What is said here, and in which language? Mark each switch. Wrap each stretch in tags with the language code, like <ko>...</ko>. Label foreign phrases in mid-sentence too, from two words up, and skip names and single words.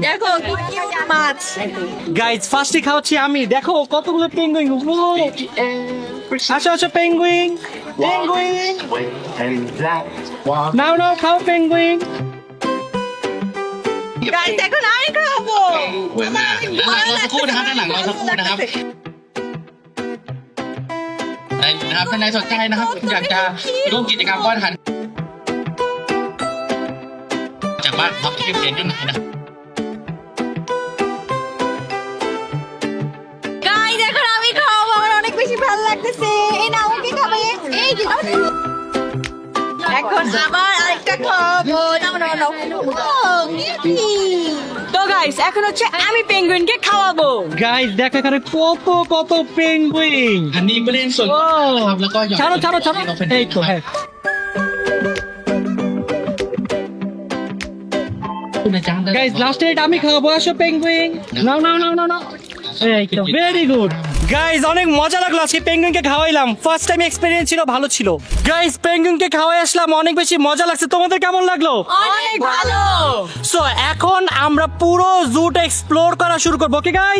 <bn>দেখো কি কিউট মাছ। গাইস ফার্স্টে খাওয়াচ্ছি আমি, দেখো কতগুলো পেঙ্গুইন। আসো আসো পেঙ্গুইন পেঙ্গুইন, নাও নাও খাও পেঙ্গুইন। গাইস এখন আমি খাবো।</bn> <th>รอสักครู่นะครับด้านหลังรอสักครู่นะครับนะครับท่านใดสนใจนะครับอยากจะร่วมกิจกรรมป้อนอาหารจากบ้านท็อปที่เขียนขึ้นมานะครับ</th> <bn>গাইস এখন আমি খাবো, আমার অনেক বেশি ভালো লাগতেছে। এই নাও কি খাবে? এই যে এখন আবার আরেকটা খাবো। নাও নাও নাও। তো গাইস এখন হচ্ছে আমি পেঙ্গুইনকে খাওয়াবো। গাইস দেখো এখানে কত কত পেঙ্গুইন।</bn> <th>อันนี้ไม่เล่นส่วนนะครับแล้วก็หยอด</th> <bn>ছাড়ো ছাড়ো ছাড়ো, এই তো হ্যাঁ।</bn> <th>คุณอาจารย์</th> <bn>গাইস লাস্ট এড আমি খাবো, আসো পেঙ্গুইন, নাও নাও নাও নাও নাও, এই তো</bn> <en>very good.</en> <bn>গাইজ অনেক মজা লাগলো আজকে পেঙ্গুইনকে খাওয়াইলাম</bn> <en>first time experience</en> <bn>ছিল ভালো ছিল গাইজ পেঙ্গুইনকে খাওয়াই আসলাম অনেক বেশি মজা লাগছে তোমাদের কেমন লাগলো অনেক ভালো সো এখন আমরা পুরো জুটা এক্সপ্লোর করা শুরু করবো</bn> <en>okay guys</en>